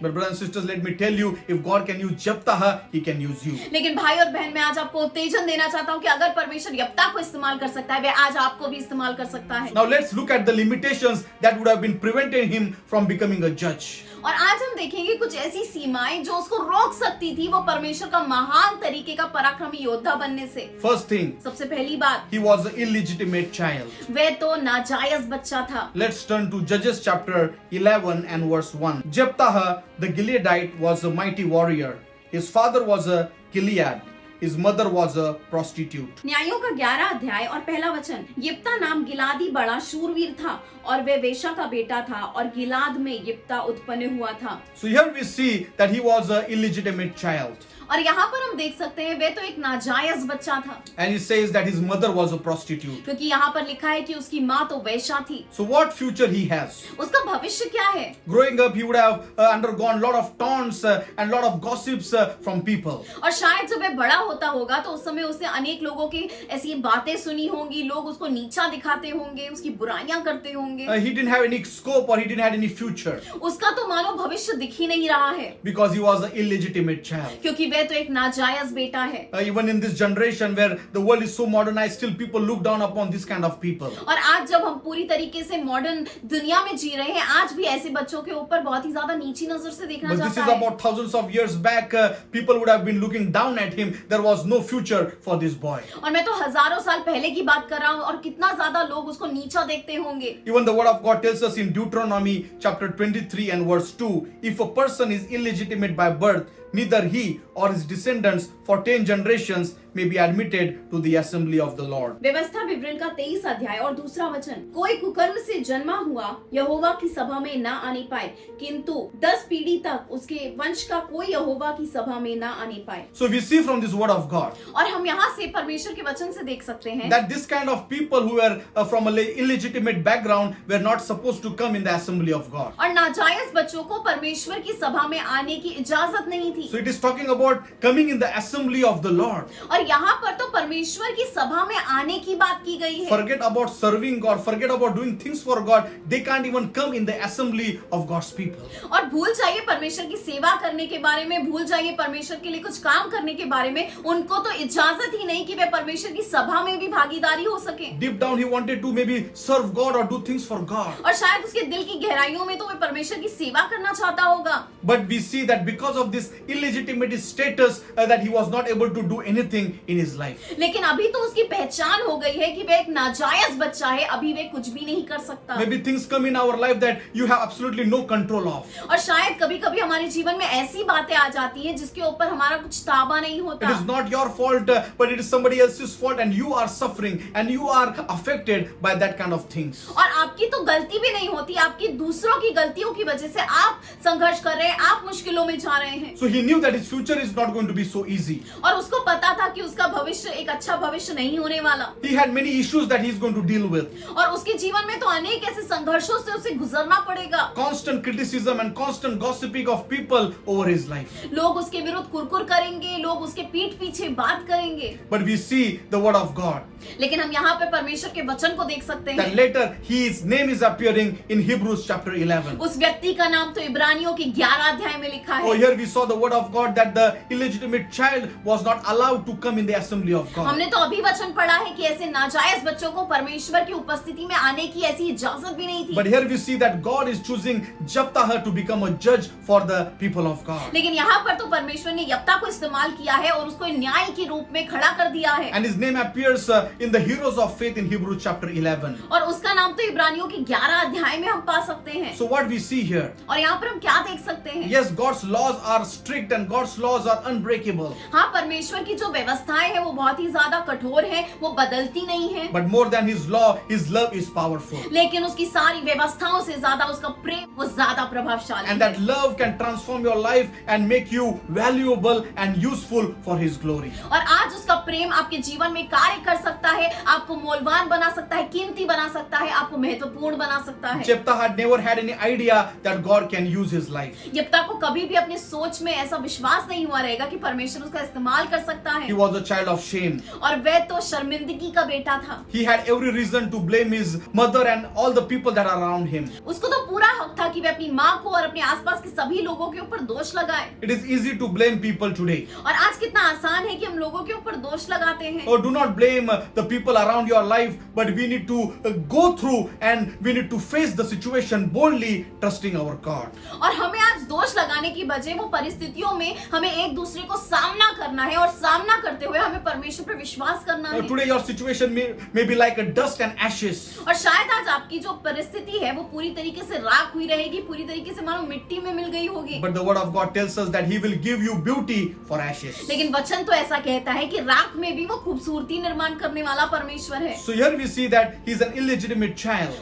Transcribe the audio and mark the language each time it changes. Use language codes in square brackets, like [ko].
[en] But brothers and sisters, let me tell you, if God can use Jephthah, He can use you. [hi] लेकिन भाई और बहन, मैं आज आपको उत्तेजन देना चाहता हूँ कि अगर परमेश्वर यप्ता को इस्तेमाल कर सकता है, वह आज आपको भी इस्तेमाल कर सकता है। [en] Now let's look at the limitations that would have been preventing him from becoming a judge. [hi] और आज हम देखेंगे कुछ ऐसी सीमाएं जो उसको रोक सकती थी वो परमेश्वर का महान तरीके का पराक्रमी योद्धा बनने से। [en] First thing, [hi] सबसे पहली बात, [en] he was an illegitimate child. [hi] वह तो नाजायज बच्चा था। [en] Let's turn to Judges chapter 11 and verse 1. Jephthah the Gileadite was a mighty warrior. His father was a Gilead. His mother was a prostitute. [hi] न्यायों का 11 अध्याय और पहला वचन, यिप्ता नाम गिलादी बड़ा शूरवीर था और वह वेश्या का बेटा था और गिलाद में यिप्ता उत्पन्न हुआ था। [en] So here we see that he was an illegitimate child. [hi] और यहाँ पर हम देख सकते हैं वह तो एक नाजायज बच्चा था। [en] And he says that his mother was a prostitute. [hi] क्योंकि यहाँ पर लिखा है कि उसकी माँ तो वेश्या थी। [en] So what future he has? [hi] उसका भविष्य क्या है? [en] Growing up, he would have undergone lot of taunts and lot of gossips from people. [hi] और शायद जब वह बड़ा होता होगा तो उस समय उसने अनेक लोगों की ऐसी बातें सुनी होंगी, लोग उसको नीचा दिखाते होंगे, उसकी बुराइयां करते होंगे। [en] He didn't have any scope or he didn't have any future [hi] उसका तो मानो भविष्य दिख ही नहीं रहा है, [en] because he was an illegitimate child. [hi] क्योंकि वह तो एक नाजायज बेटा है। [en] Even in this generation where the world is so modernized, still people look down upon this kind of people. [hi] और आज जब हम पूरी तरीके से मॉडर्न दुनिया में जी रहे हैं, आज भी ऐसे बच्चों के ऊपर बहुत ही ज्यादा नीची नजर से देखा [en] But this [hi] जाता [en] is [hi] है। [en] about thousands of years back. People would have been looking down at him. There was no future for this boy. [hi] और मैं तो हजारों साल पहले की बात कर रहा हूँ और कितना ज्यादा लोग उसको नीचा देखते होंगे। [en] Even the word of God tells us in Deuteronomy chapter 23 and verse 2, if a person is illegitimate by birth, neither he or his descendants for 10 generations may be admitted to the assembly of the Lord. [hi] व्यवस्था विवरण का 23 अध्याय और दूसरा वचन, कोई कुकर्म से जन्मा हुआ यहोवा की सभा में ना आने पाए, किंतु 10 पीढ़ी तक उसके वंश का कोई यहोवा की सभा में ना आने पाए। [en] So we see from this word of God [hi] और हम यहाँ से परमेश्वर के वचन से देख सकते हैं [en] that this kind of people who were from a illegitimate background were not supposed to come in the assembly of God. [hi] और नाजायज बच्चों को परमेश्वर की सभा में आने की इजाजत नहीं थी। [en] So it is talking about coming in the assembly of the Lord. [hi] और यहाँ पर तो परमेश्वर की सभा में आने की बात की गई है। [en] Forget about serving God, forget about doing things for God. They can't even come in the assembly of God's people. [hi] और भूल जाइए परमेश्वर की सेवा करने के बारे में, भूल जाइए परमेश्वर के लिए कुछ काम करने के बारे में, उनको तो इजाजत ही नहीं कि वे परमेश्वर की सभा में भी भागीदारी हो सके। [en] Deep down he wanted to maybe serve God or do things for God. [hi] और शायद उसके दिल की गहराइयों में तो वह परमेश्वर की सेवा करना चाहता होगा। [en] But we see that because of this illegitimate status that he was not able to do anything in his life. [hi] लेकिन अभी तो उसकी पहचान हो गई है कि वह एक नाजायज बच्चा है, अभी वह कुछ भी नहीं कर सकता। [en] Maybe things come in our life that you have absolutely no control of. [hi] और शायद कभी-कभी हमारे जीवन में ऐसी बातें आ जाती हैं जिसके ऊपर हमारा कुछ ताबा नहीं [en] It [hi] होता। [en] is not your fault, but it is somebody else's fault, and you are suffering and you are affected by that kind of things. [hi] और आपकी तो गलती भी नहीं होती, आपकी दूसरों की गलतियों की वजह से आप संघर्ष कर रहे हैं, आप मुश्किलों में जा रहे हैं। [en] So he knew that his future is not going to be so easy. [hi] और उसको पता था कि उसका भविष्य एक अच्छा भविष्य नहीं होने वाला। [en] He had many issues that he is going to deal with. [hi] और उसके जीवन में तो अनेक ऐसे संघर्षों से उसे गुजरना पड़ेगा। [en] Constant criticism and constant gossiping of people over his life. [hi] लोग उसके विरुद्ध कुरकुर करेंगे, लोग उसके पीठ पीछे बात करेंगे। [en] But we see the word of God [hi] लेकिन हम यहाँ पे परमेश्वर के वचन को देख सकते [en] that [hi] हैं। [en] later his name is appearing in Hebrews chapter 11. [hi] उस व्यक्ति का नाम तो इब्रानियों के 11 अध्याय में लिखा [en] Oh, [hi] है। [en] here we saw the word of God that the illegitimate child was not allowed to come in the assembly of God. [hi] हमने तो अभी वचन पढ़ा है कि ऐसे नाजायज बच्चों को परमेश्वर की उपस्थिति में आने की ऐसी इजाजत भी नहीं थी। [en] But here we see that God is choosing Jephthah to become a judge for the people of God. [hi] लेकिन यहाँ पर तो परमेश्वर ने यप्ता को इस्तेमाल किया है और उसको न्याय के रूप में खड़ा कर दिया है। [en] And his name appears in the Heroes of Faith in Hebrews chapter 11. [hi] और उसका नाम तो इब्रानियों के 11 अध्याय में हम पा सकते हैं। [en] So what we see here? [hi] और यहाँ पर हम क्या देख सकते हैं? [en] Yes, God's laws are strict and God's laws are unbreakable. [hi] हाँ, परमेश्वर की जो व्यवस्थाएं हैं वो बहुत ही ज्यादा कठोर है, वो बदलती नहीं है। [en] But more than his law, his love is powerful. [hi] लेकिन उसकी सारी व्यवस्थाओं से ज्यादा उसका प्रेम वो ज्यादा प्रभावशाली [en] And [hi] है। [en] that love can transform your life and make you valuable and useful for his glory. [hi] और आज उसका प्रेम आपके जीवन में कार्य कर सकता है, आपको मूल्यवान बना सकता है, कीमती बना सकता है, आपको महत्वपूर्ण बना सकता है। [en] Jephthah had never had any idea that God can use his life. [hi] यप्ता को कभी भी अपनी सोच में ऐसा विश्वास नहीं हुआ रहेगा कि परमेश्वर उसका इस्तेमाल कर सकता है। [en] He was a child of shame. [hi] और वह तो शर्मिंदगी का बेटा था। [en] He had every reason to blame his mother and all the people that are around him. [hi] उसको तो पूरा हक था कि वह अपनी माँ को और अपने आसपास के सभी लोगों के ऊपर दोष लगाए। [en] It is easy to blame people today. [hi] और आज कितना आसान है कि हम लोगों के ऊपर दोष लगाते हैं। [en] Oh, do not blame the people around your life, but we need to go through and we need to face the situation boldly, trusting our God. [hi] और हमें आज दोष लगाने की बजाय वो परिस्थितियों में हमें एक दूसरे को सामना करना है और सामना करते हुए हमें परमेश्वर पर विश्वास करना है। [en] Today your situation may be like a dust and ashes. [hi] और शायद आज आपकी जो परिस्थिति है वो पूरी तरीके से राख हुई रहेगी, पूरी तरीके से मानो मिट्टी में मिल गई होगी। [en] But the word of God tells us that he will give you beauty for ashes. [hi] लेकिन वचन तो ऐसा कहता है कि राख में भी वो खूबसूरती निर्माण करने वाला परमेश्वर है। [en] So here we see that he's an illegitimate child.